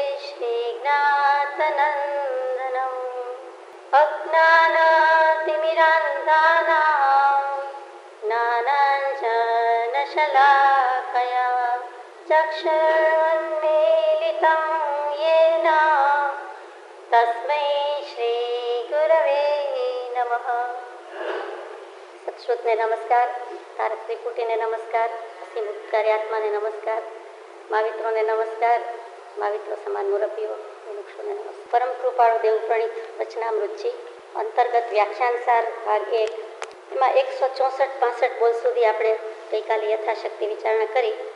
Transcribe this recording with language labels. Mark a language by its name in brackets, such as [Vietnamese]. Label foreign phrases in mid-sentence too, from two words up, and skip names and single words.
[Sanskrit] श्रीज्ञातनन्दनम् अज्ञानतिमिरान्धानां ज्ञानाञ्जनशलाकया चक्षुरुन्मीलितं येन तस्मै श्रीगुरवे नमः। [Gujarati] સત્શ્રુતને નમસ્કાર, તારક ત્રિપુટીને નમસ્કાર, અસીમ ઉદ્ગારી આત્માને નમસ્કાર, માવિત્રોને નમસ્કાર, માવિત્રો સમાન મુરબ્બીઓ વૃક્ષોને નમસ્કાર. પરમ કૃપાળુ દેવ પ્રણીત વચનામૃતજી અંતર્ગત વ્યાખ્યાનસાર ભાગ 1 એમાં 164-65 બોલ સુધી આપણે ગઈકાલે યથાશક્તિ વિચારણા કરી.